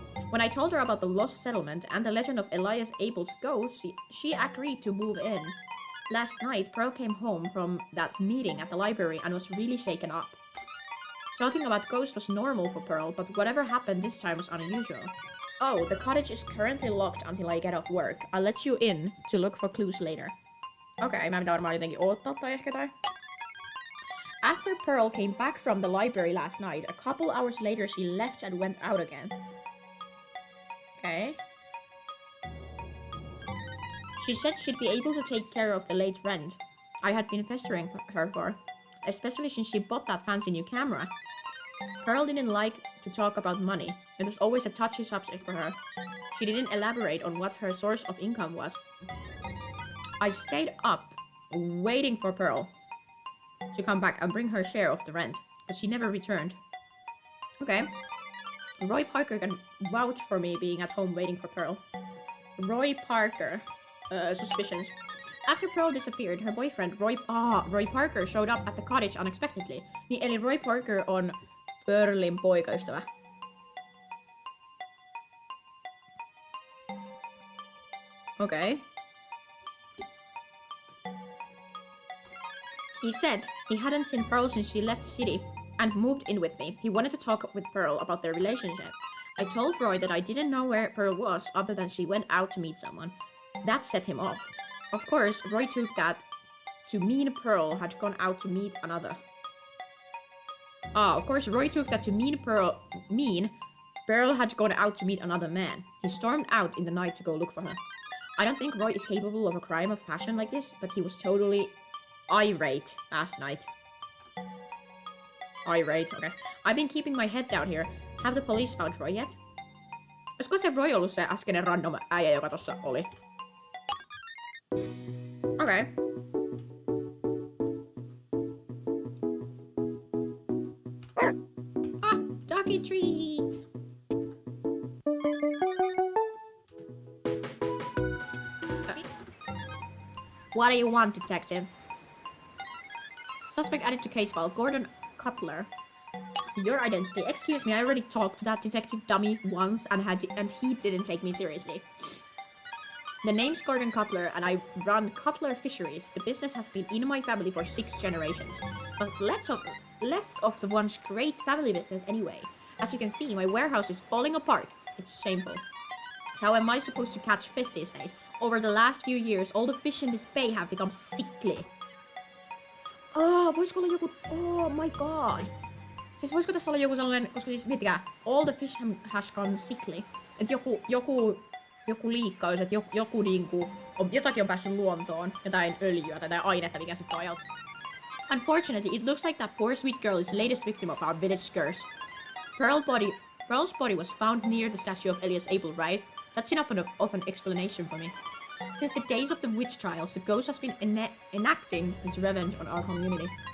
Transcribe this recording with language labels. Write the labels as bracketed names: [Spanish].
[English] When I told her about the lost settlement and the legend of Elias Abel's ghost, she agreed to move in. Last night, Pearl came home from that meeting at the library and was really shaken up. Talking about ghosts was normal for Pearl, but whatever happened this time was unusual. Oh, the cottage is currently locked until I get off work. I'll let you in to look for clues later. Okay, [Finnish] mä pitää varmaan jotenkin odottaa tai ehkä tai. [English] After Pearl came back from the library last night, a couple hours later she left and went out again. Okay. She said she'd be able to take care of the late rent I had been pestering her for, especially since she bought that fancy new camera. Pearl didn't like to talk about money. It was always a touchy subject for her. She didn't elaborate on what her source of income was. I stayed up, waiting for Pearl to come back and bring her share of the rent, but she never returned. Okay. Roy Parker can vouch for me being at home waiting for Pearl. Roy Parker. Suspicions. After Pearl disappeared, her boyfriend Roy Parker showed up at the cottage unexpectedly. [Finnish] Niin, eli Roy Parker on Pearlin poikaystävä. [English] Okay. He said he hadn't seen Pearl since she left the city and moved in with me. He wanted to talk with Pearl about their relationship. I told Roy that I didn't know where Pearl was other than she went out to meet someone. That set him off. Of course, Roy took that to mean Pearl had gone out to meet another. Of course, Roy took that to mean Pearl had gone out to meet another man. He stormed out in the night to go look for her. I don't think Roy is capable of a crime of passion like this, but he was totally irate last night. Irate, okay. I've been keeping my head down here. Have the police found Roy yet? [Finnish] Olisiko se Roy ollut se äskeinen random äijä, joka tossa oli? [English] Okay. Doggy treat! What do you want, detective? Suspect added to case file, Gordon Cutler. Your identity. Excuse me, I already talked to that detective dummy once and he didn't take me seriously. The name's Gordon Cutler and I run Cutler Fisheries. The business has been in my family for 6 generations. But left of the once great family business anyway. As you can see, my warehouse is falling apart. It's shameful. How am I supposed to catch fish these days? Over the last few years, all the fish in this bay have become sickly. [Finnish] Voisiko olla joku... [English] Oh my god. [Finnish] Siis voisiko tässä olla joku sellainen... Koska siis miettikää, [English] all the fish has gone sickly. [Finnish] Et joku liikkaus, että joku niinku... Jotakin on päässyt luontoon. Jotain öljyä tai jotain ainetta, mikä sitten aiheuttaa. [English] Unfortunately, it looks like that poor sweet girl is the latest victim of our village curse. Pearl's body was found near the statue of Elias Abel, right? That's enough of an explanation for me. Since the days of the witch trials, the ghost has been enacting its revenge on our community.